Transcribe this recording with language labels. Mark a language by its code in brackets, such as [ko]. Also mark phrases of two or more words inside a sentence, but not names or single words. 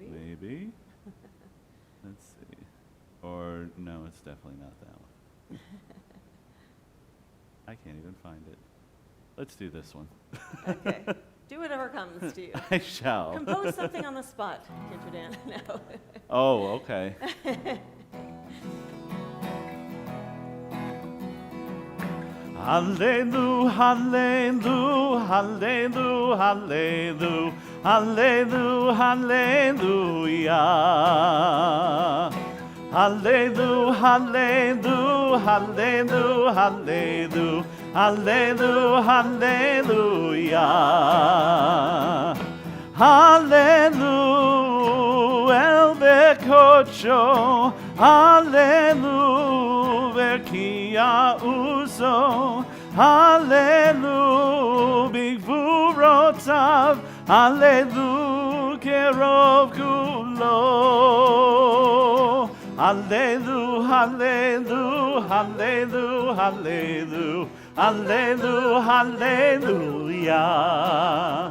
[en] Maybe. Let's see. Or, no, it's definitely not that one. I can't even find it. Let's do this one. Okay. Do whatever comes to you. I shall. Compose something on the spot, Teacher Dan. No. Oh, okay. [he] הללו, הללו, הללו, הללו, הללו, הללויה. הללו, הללו, הללו, הללו, הללו, הללויה. הללו, אל בקדשו, הללו, ברקיע עזו, הללו, בגבורתיו, הללו, כרוב כולו. הללו, הללו, הללו, הללו, הללו, הללויה.